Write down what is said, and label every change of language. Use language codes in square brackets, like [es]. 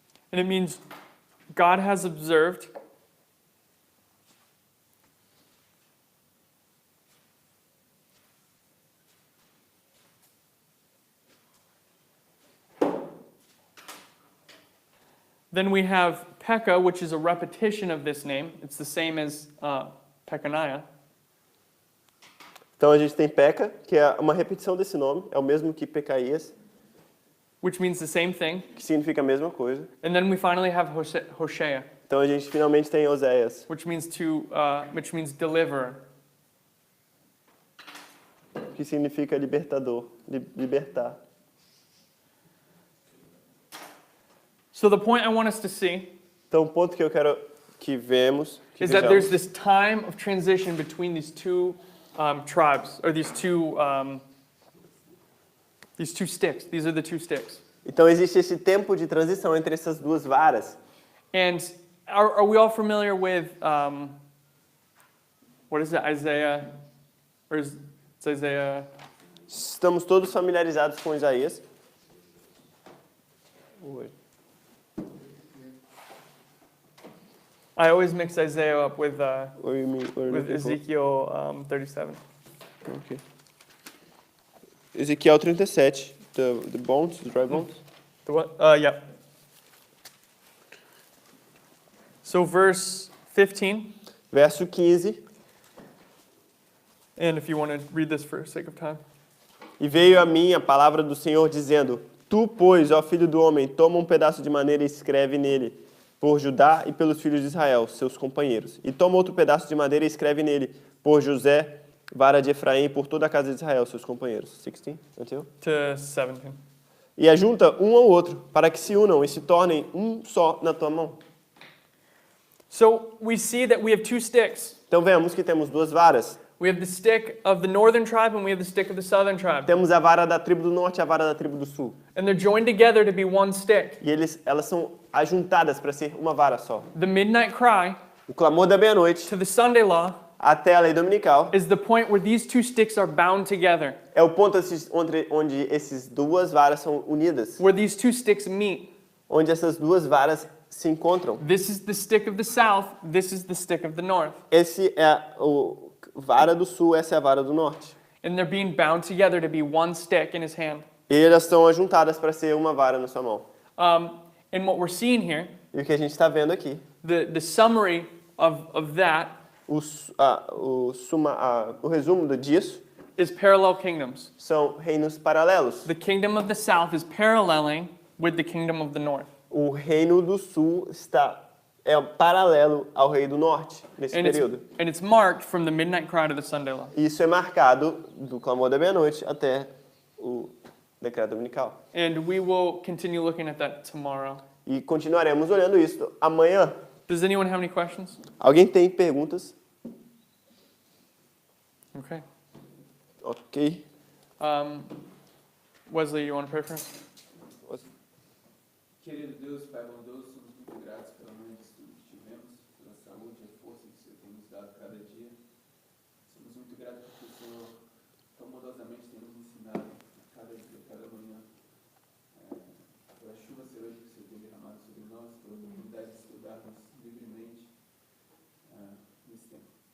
[en] And it means God has observed Then we have Pekah, which is a repetition of this name. It's the same as Pekaniah. [pt] Então a gente tem Peca, que é uma repetição desse nome, é o mesmo que Pecaías, [en] Which means the same thing. [pt] que significa a mesma coisa. [en] And then we finally have Hosea, [pt] Então a gente finalmente tem Oséias, [en] which means deliverer. [pt] que significa libertador, libertar. [en] So the point I want us to see [pt] Então o ponto que eu quero que vemos, que [en] is that there's [pt] vejamos, [en] this time of transition between these two tribes, or these two sticks. These are the two sticks. [pt] então existe esse tempo de transição entre essas duas varas. [en] And are we all familiar with, what is it, Isaiah? Or is it's Isaiah? [pt] Estamos todos familiarizados com Isaías. [en] I always mix Isaiah up with What do you mean? What are you with looking for? Ezekiel 37. Okay. Ezequiel 37, the bones, the dry bones. The what? Yeah. So verse 15, [pt] Verso 15. [en] and if you want to read this for sake of time. [pt] E veio a mim a palavra do Senhor dizendo: Tu, pois, ó filho do homem, toma um pedaço de madeira e escreve nele, por Judá e pelos filhos de Israel, seus companheiros. E toma outro pedaço de madeira e escreve nele, por José, vara de Efraim, e por toda a casa de Israel, seus companheiros. [en] 16, until? To 17. [pt] E ajunta um ao outro, para que se unam e se tornem um só na tua mão. [en] So we see that we have two sticks. [pt] Então vemos que temos duas varas. [en] We have the stick of the northern tribe and we have the stick of the southern tribe. [pt] Temos a vara da tribo do norte e a vara da tribo do sul. [en] And they're joined together to be one stick. [pt] E elas são ajuntadas para ser uma vara só. [en] The midnight cry [pt] O clamor da meia-noite [en] to the Sunday law [pt] até a lei dominical, [en] is the point where these two sticks are bound together, [pt] é o ponto onde essas duas varas são unidas, [en] where these two sticks meet. [pt] onde essas duas varas se encontram. [en] This is the stick of the south, this is the stick of the north. [pt] Esse é o vara do sul, essa é a vara do norte. [en] And they're being bound together to be one stick in his hand. [pt] E elas estão ajuntadas para ser uma vara na sua mão. [en] And what we're seeing here, [pt] E o que a gente está vendo aqui, [en] the summary of that [pt] o resumo disso, [en] is parallel kingdoms. [pt] são reinos paralelos. [en] The kingdom of the south is paralleling with the kingdom of the north. [pt] O reino do sul é paralelo ao rei do norte nesse período. [en] And it's marked from the midnight cry to the Sunday law. [pt] Isso é marcado do clamor da meia-noite até o decreto dominical. [en] And we will continue looking at that tomorrow. [pt] E continuaremos olhando isso amanhã. [en] Does anyone have any questions? [pt] Alguém tem perguntas? [en] Okay. [pt] Ok. [en] Wesley, you want to pray for us? [pt] Querido Deus, Pai bondoso, somos muito gratos pela manhã de estudo que tivemos, pela saúde e a força que o Senhor tem nos dado cada dia. Somos muito gratos porque o Senhor tão bondosamente tem nos ensinado a cada dia, a cada manhã, pela chuva serôdia que o Senhor tem derramado sobre nós, pela oportunidade de estudarmos livremente nesse tempo.